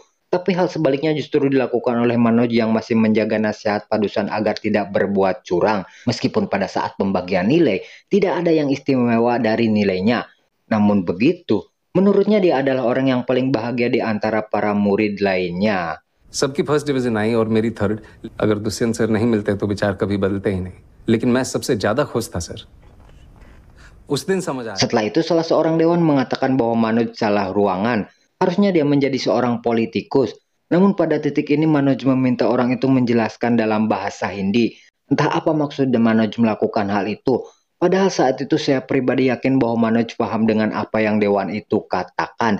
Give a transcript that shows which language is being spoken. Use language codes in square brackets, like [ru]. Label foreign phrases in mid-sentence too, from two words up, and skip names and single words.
[id] Tapi hal sebaliknya justru dilakukan oleh Manoj yang masih menjaga nasihat Padusan agar tidak berbuat curang. Meskipun pada saat pembagian nilai, tidak ada yang istimewa dari nilainya. Namun begitu, menurutnya dia adalah orang yang paling bahagia di antara para murid lainnya. [hi] सबकी [en] first division [hi] आई और मेरी थर्ड। अगर दुष्यंत सर नहीं मिलते तो विचार कभी बदलते ही नहीं, लेकिन मैं सबसे ज्यादा खुश था सर। उस दिन समझ आया। [id] Setelah itu salah seorang dewan mengatakan bahwa Manoj salah ruangan, harusnya dia menjadi seorang politikus. Namun pada titik ini Manoj meminta orang itu menjelaskan dalam bahasa Hindi. Entah apa maksud Manoj melakukan hal itu. Padahal saat itu saya pribadi yakin bahwa Manoj paham dengan apa yang dewan itu katakan.